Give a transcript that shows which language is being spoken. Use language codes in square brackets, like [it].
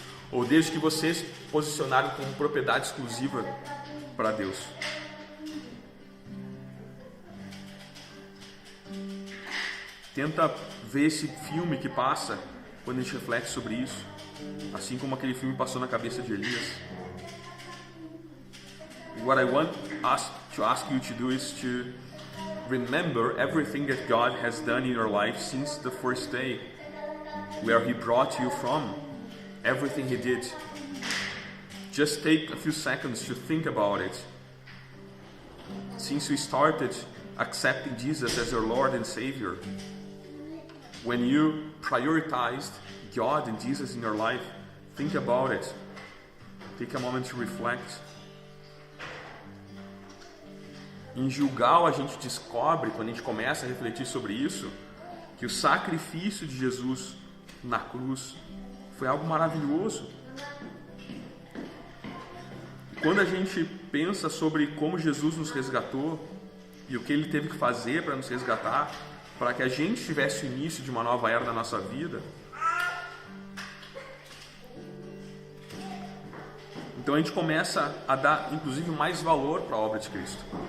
[pt] Ou desde que vocês posicionaram como propriedade exclusiva para Deus. Tenta ver esse filme que passa quando a gente reflete sobre isso. Assim como aquele filme passou na cabeça de Elias. [en] What I want to ask you to do is to remember everything that God has done in your life since the first day, where He brought you from, everything He did. Just take a few seconds to think about it. Since you started accepting Jesus as your Lord and Savior, when you prioritized God and Jesus in your life, think about it. Take a moment to reflect. [pt] Em Gilgal a gente descobre, quando a gente começa a refletir sobre isso, que o sacrifício de Jesus na cruz foi algo maravilhoso. Quando a gente pensa sobre como Jesus nos resgatou e o que Ele teve que fazer para nos resgatar, para que a gente tivesse o início de uma nova era na nossa vida, então a gente começa a dar, inclusive, mais valor para a obra de Cristo.